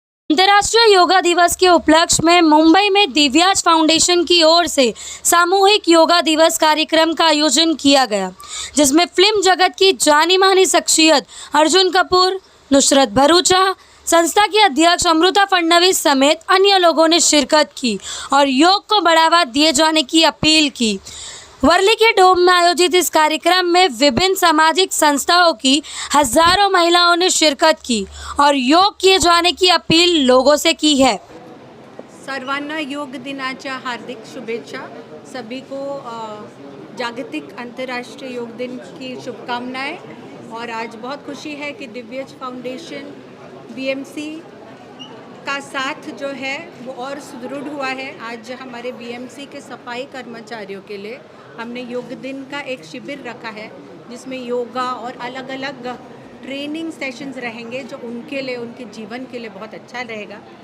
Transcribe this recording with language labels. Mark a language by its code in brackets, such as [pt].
[hi] अंतर्राष्ट्रीय योगा दिवस के उपलक्ष्य में मुंबई में दिव्याज फाउंडेशन की ओर से सामूहिक योगा दिवस कार्यक्रम का आयोजन किया गया, जिसमें फिल्म जगत की जानी मानी शख्सियत अर्जुन कपूर, नुसरत भरूचा, संस्था की अध्यक्ष अमृता फडणवीस समेत अन्य लोगों ने शिरकत की और योग को बढ़ावा दिए जाने की अपील की। वर्ली के डोम में आयोजित इस कार्यक्रम में विभिन्न सामाजिक संस्थाओं की हजारों महिलाओं ने शिरकत की और योग किए जाने की अपील लोगों से की है। [mr] सर्वांना योग दिनाच्या हार्दिक शुभेच्छा। [hi] सभी को जागतिक अंतर्राष्ट्रीय योग दिन की शुभकामनाएं। और आज बहुत खुशी है कि दिव्याज फाउंडेशन बीएमसी का साथ जो है वो और सुदृढ़ हुआ है। आज हमारे बीएमसी के सफाई कर्मचारियों के लिए हमने योग दिन का एक शिविर रखा है, जिसमें योगा और अलग अलग ट्रेनिंग सेशंस रहेंगे, जो उनके लिए, उनके जीवन के लिए बहुत अच्छा रहेगा।